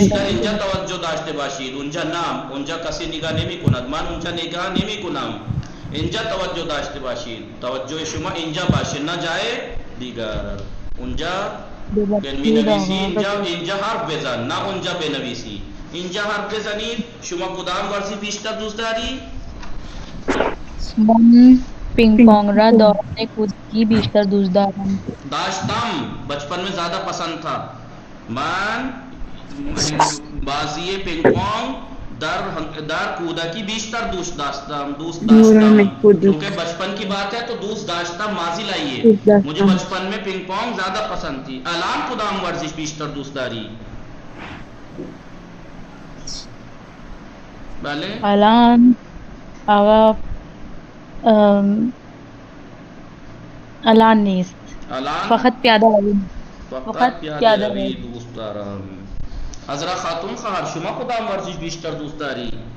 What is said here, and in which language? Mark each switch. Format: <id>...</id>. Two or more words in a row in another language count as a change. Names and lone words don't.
<fa>بیشتر اینجا توجه داشته باشید اونجا نه اونجا کسی نگاه نمی‌کند من اونجا نگاه نمی‌کنم اینجا توجه داشته باشید توجه شما اینجا باشه نه جای دیگر اونجا بنویسی اینجا حرف بزن نه اونجا بنویسی اینجا حرف بزنید شما کدام ورزش بیشتر دوست داری؟ من پینگ پونگ را دوران کودکی بیشتر دوست دارم</fa> <ur>داشتم بچپن میں زیادہ پسند تھا</ur> <fa>من بازی پینگ پونگ در کودکی بیشتر دوست داشتم</fa> <ur>کیونکہ بچپن کی بات ہے تو</ur> <fa>دوست داشتم</fa> <ur>ماضی لائیے مجھے بچپن میں پینگ پونگ زیادہ پسند تھی</ur> <fa>الان کدام ورزش بیشتر دوست داری بله الان آقا الان نیست الان فقط پیاده روی فقط پیاده روی دوست دارم حضرت خاتون خواهر شما کدام ورزش بیشتر دوست داری؟</fa>